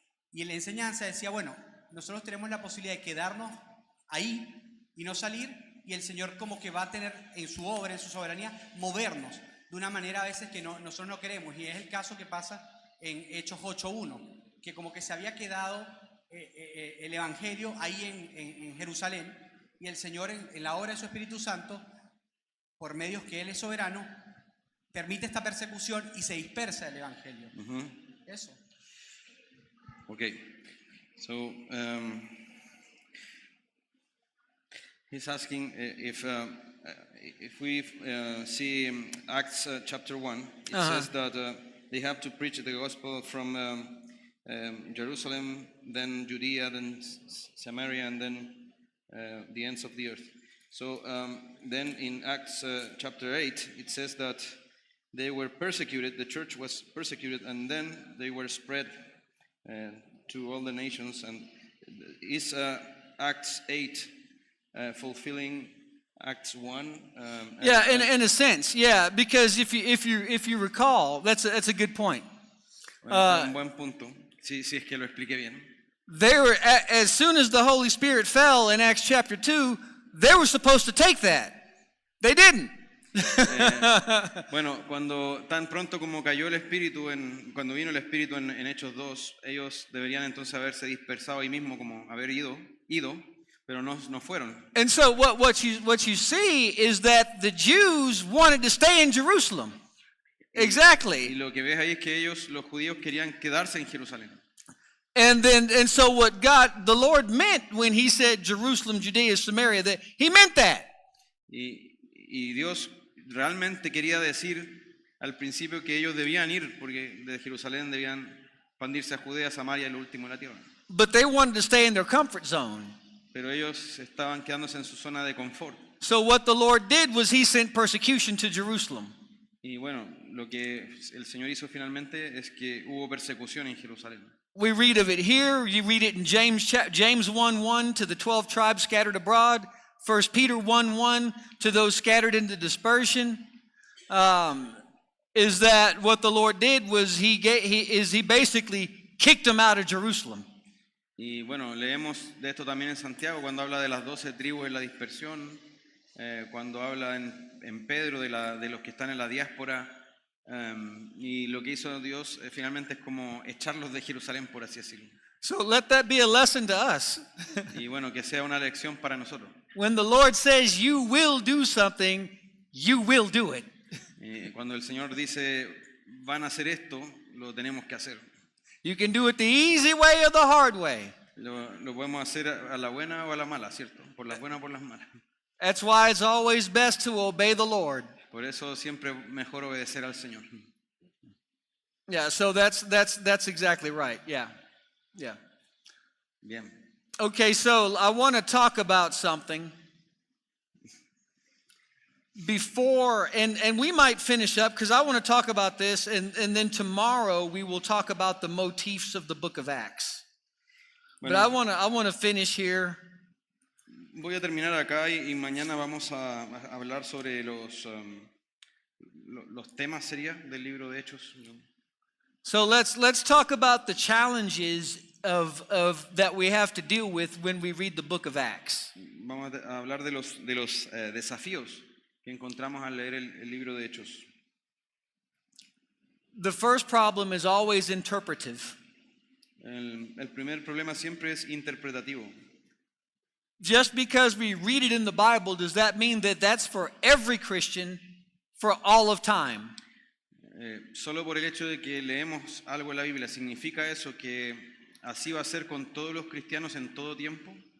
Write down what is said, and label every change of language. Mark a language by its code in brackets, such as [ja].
[es] Y en la enseñanza decía, bueno, nosotros tenemos la posibilidad de quedarnos ahí y no salir, y el Señor como que va a tener en su obra, en su soberanía, movernos de una manera a veces que nosotros no queremos, y es el caso que pasa en Hechos 8.1, que como que se había quedado el Evangelio ahí en Jerusalén, y el Señor en la obra de su Espíritu Santo, por medios que Él es soberano, permite esta persecución y se dispersa el Evangelio. Eso. [en] Okay. So he's asking if we see Acts chapter 1, it says that they have to preach the gospel from Jerusalem, then Judea, then Samaria, and then the ends of the earth. So then in Acts chapter 8, it says that they were persecuted, the church was persecuted, and then they were spread to all the nations. And is Acts 8 fulfilling Acts 1? Yeah, in a sense, yeah, because if you recall, that's a good point. [es] Un buen punto, si es que lo expliqué bien. [en] They were, as soon as the Holy Spirit fell in Acts chapter 2, they were supposed to take that. They didn't. [es] Bueno, cuando tan pronto como cayó el Espíritu, cuando vino el Espíritu en Hechos 2, ellos deberían entonces haberse dispersado ahí mismo, como haber ido, pero no fueron. [en] And so what you see is that the Jews wanted to stay in Jerusalem. [es] Y [en] Exactly. [es] lo que ves ahí es que los judíos querían quedarse en Jerusalén. [en] And so what the Lord meant when he said Jerusalem, Judea, Samaria, that he meant that. [es] Y Dios realmente quería decir al principio que ellos debían ir, porque de Jerusalén debían expandirse a Judea, Samaria y lo último de la tierra. [en] But they wanted to stay in their comfort zone. [es] Pero ellos estaban quedándose en su zona de confort. [en] So what the Lord did was he sent persecution to Jerusalem. [es] Y bueno, lo que el Señor hizo finalmente es que hubo persecución en Jerusalén. [en] We read of it here. You read it in James 1:1 to the 12 tribes scattered abroad. 1 Peter 1:1 to those scattered into dispersion. Is that what the Lord did was he basically kicked them out of Jerusalem. [es] Y bueno, leemos de esto también en Santiago cuando habla de las 12 tribus en la dispersión, cuando habla en Pedro de los que están en la diáspora, y lo que hizo Dios finalmente es como echarlos de Jerusalén, por así decirlo. [en] So let that be a lesson to us. [es] Y bueno, que sea una lección para nosotros. [en] When the Lord says you will do something, you will do it. [es] Cuando el Señor dice, van a hacer esto, lo tenemos que hacer. [en] You can do it the easy way or the hard way. [es] Lo podemos hacer a la buena o a la mala, ¿cierto? Por las buenas o por las malas. [en] That's why it's always best to obey the Lord. [es] Por eso siempre mejor obedecer al Señor. [en] Yeah, so that's exactly right. Yeah. Yeah. [es] Bien. [en] Okay, so I want to talk about something before, and we might finish up because I want to talk about this, and then tomorrow we will talk about the motifs of the book of Acts. But I want to finish here. [es] Voy a terminar acá y mañana vamos a hablar sobre los temas, sería, del libro de Hechos. [en] So let's talk about the challenges of that we have to deal with when we read the book of Acts. [es] Vamos a hablar de los desafíos que encontramos al leer el libro de Hechos. [en] The first problem is always interpretive. [es] El primer problema siempre es interpretativo. [en] Just because we read it in the Bible, does that mean that that's for every Christian for all of time? [es] Solo por el hecho de que leemos algo en la Biblia, ¿significa eso que así va a ser con todos los cristianos en todo tiempo?